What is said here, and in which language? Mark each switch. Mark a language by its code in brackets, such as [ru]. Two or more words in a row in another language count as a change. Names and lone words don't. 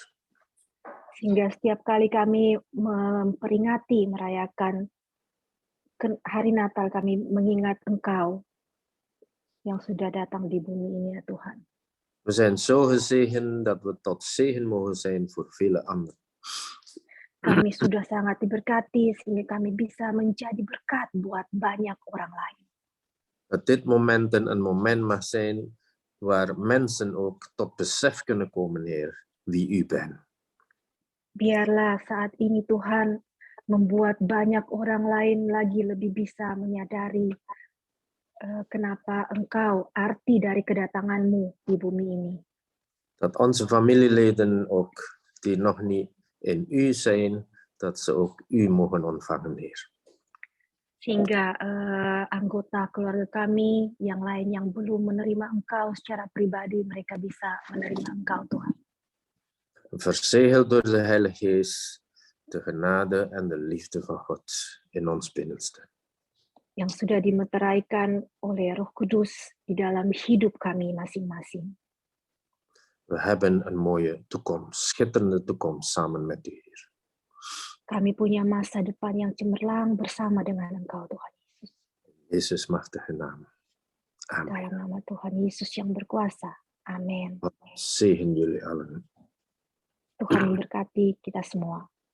[id] Sehingga setiap kali kami memperingati, merayakan hari Natal, kami mengingat Engkau yang sudah datang di bumi ini ya Tuhan. [nl] We zijn zo gezegend dat we tot zegen mogen zijn voor vele anderen. [id] Kami sudah sangat diberkati sehingga kami bisa menjadi berkat buat banyak orang lain. [nl] Dat dit moment een moment mag zijn waar mensen ook tot besef kunnen komen, Heer, wie u bent. [id] Biarlah saat ini Tuhan membuat banyak orang lain lagi lebih bisa menyadari kenapa Engkau, arti dari kedatangan-Mu di bumi ini. [nl] Dat onze familieleden ook, die nog niet in u zijn, dat ze ook u mogen ontvangen, Heer. [id] Sehingga anggota keluarga kami yang lain yang belum menerima Engkau secara pribadi, mereka bisa menerima Engkau, Tuhan. [nl] Verzegeld door de Heilige Geest, de genade en de liefde van God in ons binnenste. [id] Yang sudah dimeteraikan oleh Roh Kudus di dalam hidup kami masing-masing. [nl] We hebben een mooie toekomst, schitterende toekomst samen met u, Heer. [id] Kami punya masa depan yang cemerlang bersama dengan Engkau, Tuhan Yesus. [nl] Jezus machtige naam. Amen. [id] Dalam nama Tuhan Yesus yang berkuasa. Amin. [nl] God zegen jullie allen. [id] Tuhan memberkati kita semua.